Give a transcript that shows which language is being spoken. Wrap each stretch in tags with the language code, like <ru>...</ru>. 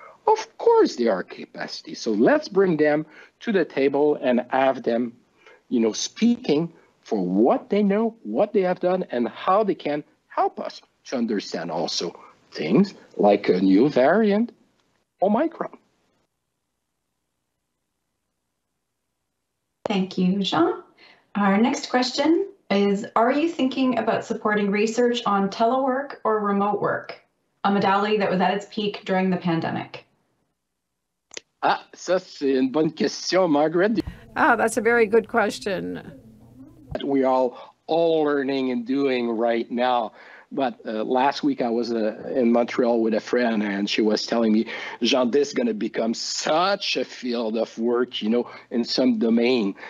<en>Of course there are capacity. So let's bring them to the table and have them, speaking for what they know, what they have done, and how they can help us to understand also things like a new variant, Omicron. Thank you, Jean. Our next question is, are you thinking about supporting research on telework or remote work, a modality that was at its peak during the pandemic?</en> <fr>Ça, c'est une bonne question, Margaret.</fr> <en>That's a very good question. We are all learning and doing right now. But last week I was in Montreal with a friend, and she was telling me, Jean, this is going to become such a field of work, in some domain.</en>